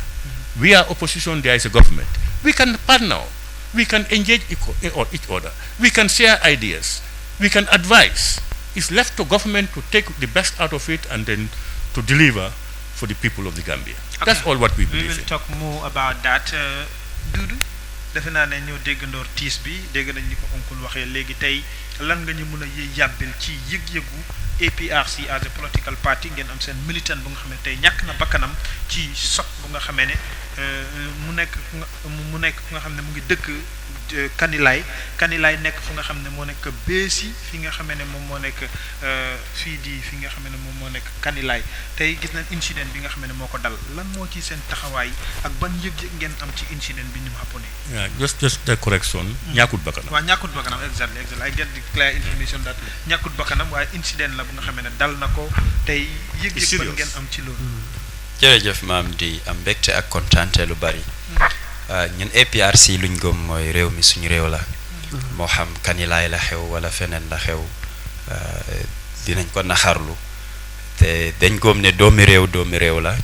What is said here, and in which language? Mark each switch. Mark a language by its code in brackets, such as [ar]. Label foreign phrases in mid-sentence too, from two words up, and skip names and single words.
[en] We are opposition, there is a government. We can partner. We can engage each other. We can share ideas. We can advise. It's left to government to take the best out of it and then to deliver for the people of the Gambia. Okay. That's all what we believe in. We will talk more about that. [wo] Dudu, defe naa ne ñoo déggandoor tiis bi dégg nañ ni ko oncle waxee léegi tey lan nga ñu mën a yàbbil ci yëg-yëgu APRC [en] as a political party [wo] ngeen am seen militant bu nga xam ne tey ñàkk na bakkanam ci choc bu nga xamee ne mu nekk ku nga xam ne mu ngi dëkk Kanilaay nekk fu nga xam ne moo nekk Bési fi nga xam ne moom moo nekk fi nga xam ne moom moo nekk Kanilaay tey gis nañ incident bi nga xam ne moo ko dal lan moo ci seen taxawaay ak ban yëg-yëg ngeen am ci incident bi ni mu xapponee. [en] just the correction. [wo] ñàkkut bakkanam. waaw ñàkkut bakkanam [en] exactly I get the clear information that [wo] ñàkkut bakkanam waaye incident la bu nga xam ne dal na ko tey yëg-yëg ban ngeen am ci loolu. jërëjëf maam di am mbégte ak kontaante lu bari. ñun APRC luñ gëm mooy réew mi suñu réew la. moo xam Kanilaay la xew wala feneen la xew dinañ ko naxarlu te dañ gëm ne doomi réew la.